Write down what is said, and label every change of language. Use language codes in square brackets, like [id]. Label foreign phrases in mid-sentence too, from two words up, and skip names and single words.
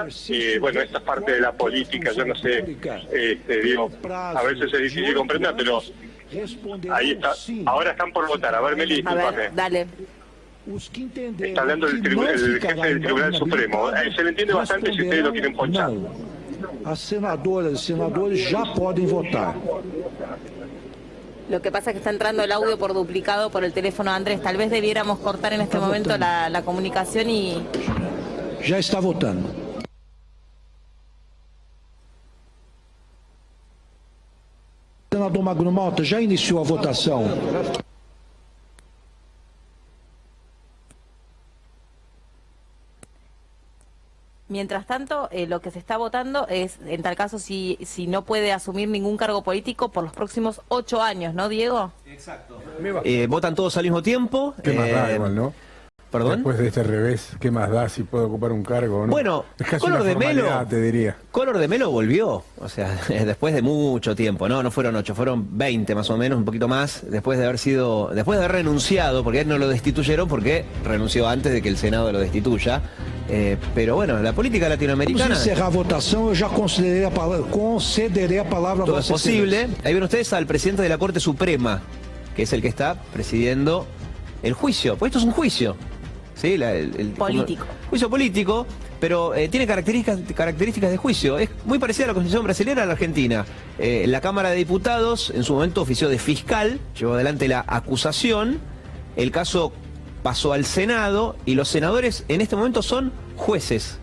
[es] Bueno, esta es parte de la política, yo no sé, digo, a veces es difícil comprender, pero ahí está. Ahora están por votar. A ver, Meli, discúlpame. Dale. Está hablando el jefe del Tribunal Supremo. Se le entiende bastante si ustedes lo quieren ponchar. [pt] As senadoras e senadores já podem votar. [es] Lo que pasa es que está entrando el audio por duplicado por el teléfono de Andrés. Tal vez debiéramos cortar en este momento la comunicación y... [pt] Já está votando. Senador Magno Malta já iniciou a votação. [es] Mientras tanto, lo que se está votando es, en tal caso, si no puede asumir ningún cargo político por los próximos 8 años, ¿no, Diego? Exacto. Votan todos al mismo tiempo. ¿Qué más da igual, no? ¿Perdón? Después de este revés, ¿qué más da si puede ocupar un cargo o no? Bueno, es casi Collor una de Mello, te diría. Collor de Mello volvió, o sea, después de mucho tiempo, no fueron 8, fueron 20 más o menos, un poquito más, después de haber renunciado, porque él no lo destituyeron porque renunció antes de que el Senado lo destituya. Pero bueno, la política latinoamericana... [pt] Vamos a encerrar a votação, eu já concederei a palavra a [es] todo es posible. Ahí ven ustedes al presidente de la Corte Suprema, que es el que está presidiendo el juicio, pues esto es un juicio. ¿Sí? Político. Juicio político, pero tiene características de juicio. Es muy parecida a la Constitución brasileña a la Argentina. La Cámara de Diputados en su momento ofició de fiscal, llevó adelante la acusación, el caso pasó al Senado y los senadores en este momento son jueces.